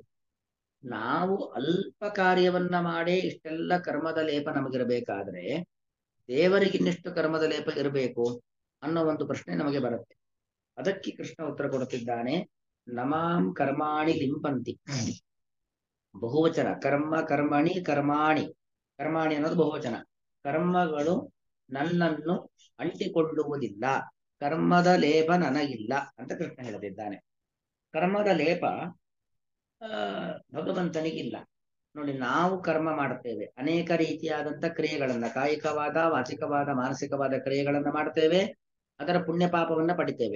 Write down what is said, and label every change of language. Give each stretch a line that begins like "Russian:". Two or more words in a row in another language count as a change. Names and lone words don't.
Kannada: ನಾವು ಅಲ್ಪ ಕಾರ್ಯವನ್ನ ಮಾಡೇ ಇಷ್ಟೆಲ್ಲ ಕರ್ಮದ ಲೇಪ ನಮಗಿರಬೇಕಾದ್ರೆ ದೇವರಿಗಿನ್ನೆಷ್ಟು ಕರ್ಮದ ಲೇಪ ಇರಬೇಕು ಅನ್ನೋ ಒಂದು ಪ್ರಶ್ನೆ ನಮಗೆ ಬರುತ್ತೆ. ಅದಕ್ಕೆ ಕೃಷ್ಣ ಉತ್ತರ ಕೊಡುತ್ತಿದ್ದಾನೆ.
Sanskrit: ನಮಾಂ ಕರ್ಮಾಣಿ ಲಿಂಪಂತಿ.
Kannada: ಬಹುವಚನ.
Sanskrit: ಕರ್ಮ ಕರ್ಮಣಿ ಕರ್ಮಾಣಿ.
Kannada: ಕರ್ಮಾಣಿ ಅನ್ನೋದು ಬಹುವಚನ. ಕರ್ಮಗಳು ನನ್ನನ್ನು ಅಂಟಿಕೊಳ್ಳುವುದಿಲ್ಲ, ಕರ್ಮದ ಲೇಪ ನನಗಿಲ್ಲ ಅಂತ ಕೃಷ್ಣ ಹೇಳುತ್ತಿದ್ದಾನೆ. ಕರ್ಮದ ಲೇಪ ಭಗವಂತನಿಗಿಲ್ಲ. ನೋಡಿ, ನಾವು ಕರ್ಮ ಮಾಡುತ್ತೇವೆ, ಅನೇಕ ರೀತಿಯಾದಂಥ ಕ್ರಿಯೆಗಳನ್ನ, ಕಾಯಿಕವಾದ, ವಾಚಿಕವಾದ, ಮಾನಸಿಕವಾದ ಕ್ರಿಯೆಗಳನ್ನ ಮಾಡ್ತೇವೆ, ಅದರ ಪುಣ್ಯ ಪಾಪವನ್ನ ಪಡಿತೇವೆ.